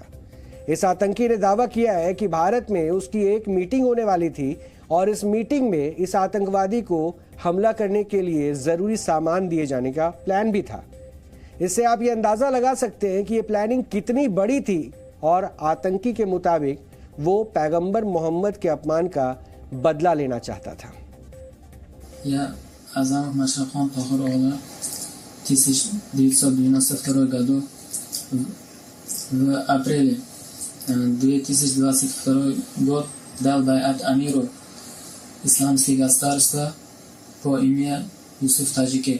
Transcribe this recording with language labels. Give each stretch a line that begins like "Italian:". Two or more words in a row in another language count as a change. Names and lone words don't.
Hindi: इस आतंकी ने दावा किया है कि भारत में उसकी एक मीटिंग होने वाली थी और इस मीटिंग में इस आतंकवादी को हमला करने के लिए जरूरी सामान दिए जाने का प्लान भी था। इससे आप ये अंदाजा लगा सकते हैं कि ये प्लानिंग कितनी बड़ी थी और आतंकी के मुताबिक वो पैगंबर मोहम्मद के अपमान का बदला लेना चाहता था।
Russian: Я Азамов Машахон Тохир Ола 1992 году в апреле 2022 год дал байат амиру исламских государства по имени Юсуф Таджики.